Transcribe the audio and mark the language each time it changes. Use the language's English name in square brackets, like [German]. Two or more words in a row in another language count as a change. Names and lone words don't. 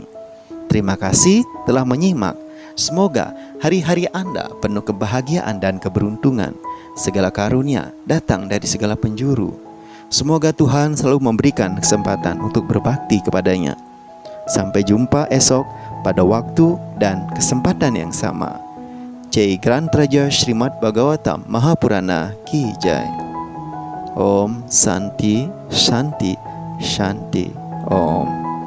[Indonesian] Terima kasih telah menyimak. Semoga hari-hari Anda penuh kebahagiaan dan keberuntungan. Segala karunia datang dari segala penjuru. Semoga Tuhan selalu memberikan kesempatan untuk berbakti kepadanya. Sampai jumpa esok pada waktu dan kesempatan yang sama. [Hindi] Jai Grand Raja Srimad Bhagavatam Mahapurana Ki Jai. [Sanskrit] Om Santi Shanti Shanti Om.